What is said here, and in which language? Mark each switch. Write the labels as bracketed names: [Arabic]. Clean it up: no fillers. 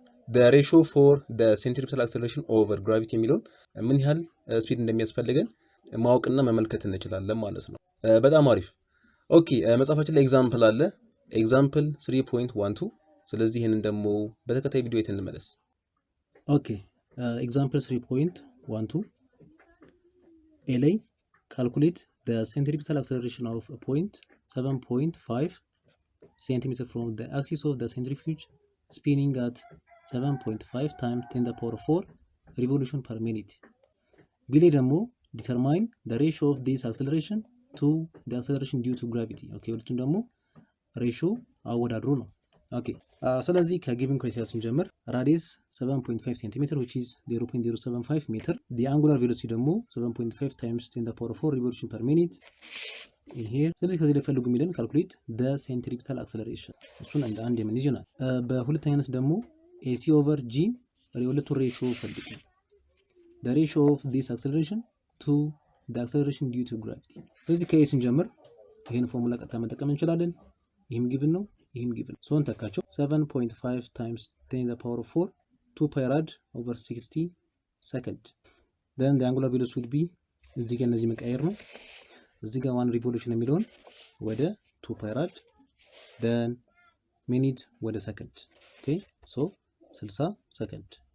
[English] the ratio for the centripetal acceleration over gravity [Amharic] የሚለውን ምን ያህል ስፒድ እንደሚያስፈልገን ማወቅና መመልከት እንችላለን ማለት ነው። በጣም አሪፍ። ኦኬ መጽሐፋችን ላይ ኤግዛምፕል አለ፣ ኤግዛምፕል 3.12። ስለዚህ ይሄንን ደግሞ በተከታይ ቪዲዮ አይተን እንመለስ። [English] ኦኬ ኤግዛምፕል 3.12 ኤ ላይ calculate the centripetal acceleration of a point 7.5 cm from the axis of the centrifuge spinning at 7.5 times 10 to the power 4 revolution per minute። ቢሌ ደግሞ determine the ratio of this acceleration to the acceleration due to gravity። [Amharic] ኦኬ ሁለቱም ደግሞ ሬሽዮ አወዳድሩ ነው። [English] ኦኬ [Amharic] ስለዚህ ከጊቭን ክራይቴሪያ ስንጀምር [English] radius 7.5 cm which is 0.075 meter። the angular velocity ደግሞ 7.5 times 10 to the power 4 revolution per minute [Amharic] ይሄ። ስለዚህ ከዚህ ላይ ፈልጉ የሚለን [English] calculate the centripetal acceleration [Amharic] እሱን እንደ አንድ የምንይዝ ይሆናል። በሁለተኛነት ደግሞ AC over G የሁለቱን ሬሽዮ ፈልጉ። [English] the ratio of this acceleration to the acceleration due to gravity። [Amharic] ስለዚህ ከኤ ስንጀምር [English] ይሄን ፎርሙላ ቀጥታ መጠቀም እንችላለን። ይህም ጊቭን ነው፣ ይህም ጊቭን ሶ እንተካቸው 7.5 times 10 to the power of 4 2 pi rad over 60 second then the angular velocity would be [Amharic] እዚህ ጋር እነዚህ መቀየር ነው። [English] እዚህ ጋር 1 revolution የሚለውን ወደ 2 pi rad then minute ወደ second ኦኬ ሶ 60 ሰከንድ